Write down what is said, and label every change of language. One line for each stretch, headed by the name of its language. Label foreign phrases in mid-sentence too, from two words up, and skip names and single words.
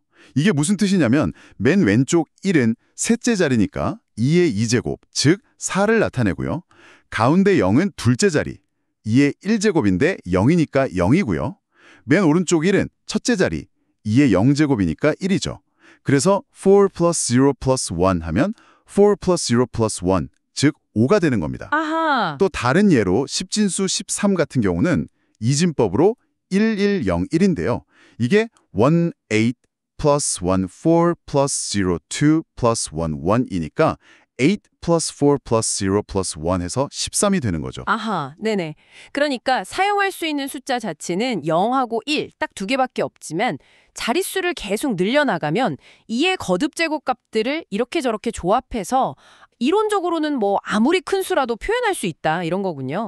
Korean: 이게 무슨 뜻이냐면 맨 왼쪽 1은 셋째 자리니까 2의 2제곱, 즉 4를 나타내고요. 가운데 0은 둘째 자리, 2의 1제곱인데 0이니까 0이고요. 맨 오른쪽 1은 첫째 자리, 2의 0제곱이니까 1이죠. 그래서 4 plus 0 plus 1 하면 4 plus 0 plus 1, 즉 5가 되는 겁니다. 아하. 또 다른 예로 10진수 13 같은 경우는 이진법으로 1101인데요. 이게 1, 8 plus 1, 4 plus 0, 2 plus 1, 1이니까 8 plus 4 plus 0 plus 1 해서 13이 되는 거죠. 아하, 네네. 그러니까 사용할 수 있는 숫자 자체는 0하고 1, 딱 두 개밖에 없지만 자릿수를 계속 늘려나가면 이의 거듭 제곱 값들을 이렇게 저렇게 조합해서 이론적으로는 뭐 아무리 큰 수라도 표현할 수 있다 이런 거군요.